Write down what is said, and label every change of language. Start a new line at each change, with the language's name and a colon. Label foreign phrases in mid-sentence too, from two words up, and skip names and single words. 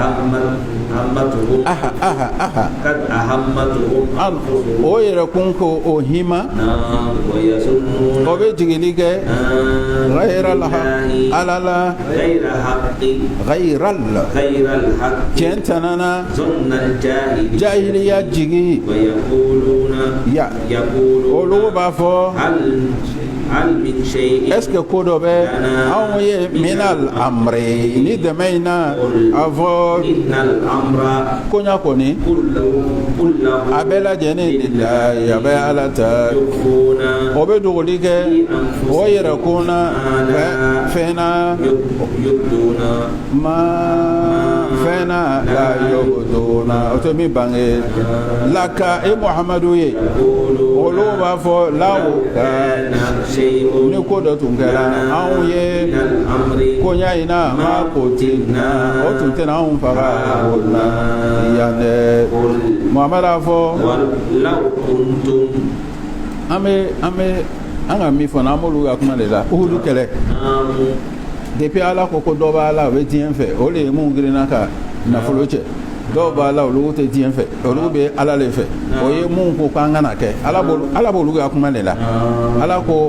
Bambara: o yɛrɛ kun ko o hima o bɛ jigili kɛ ala la tiɲɛ tɛnana jahiliya jigi olu b'a fɔ
Arabic: هل من شيء
French: est ce que
Bambara: ko dɔ bɛ anw ye minal amri ni dɛmɛ in na a fɔ
Arabic: إن الأمر
Bambara: koɲa kɔni
Arabic: كله
Bambara: a bɛɛ lajɛlen lillahi a bɛ ala ta
Arabic: يخفون
Bambara: o bɛ dogoli kɛ o yɛrɛ kunna fɛn na
Arabic: يبدون
Bambara: ma fɛn na la yobduna o tɛ min bange laka e muhamadu ye olu b'a fɔ law
Arabic: كان شيء
Bambara: ni ko dɔ tun kɛra anw ye
Arabic: من الأمر
Bambara: koɲa in na ma ko tinna o tun tɛna anw faga o la yan dɛ muhamadu a fɔ
Arabic: ولو كنتم
Bambara: an ka min fɔ n'an b'olu ka kuma de la uhudu kɛlɛ depuis ala ko ko dɔ b'a la o bɛ diɲɛ fɛ o de ye mun girinna ka nafolo cɛ dɔw b'a la olu tɛ diɲɛ fɛ olu bɛ ala de fɛ o ye mun ko k'an kana kɛ ala b'olu ka kuma de la ala ko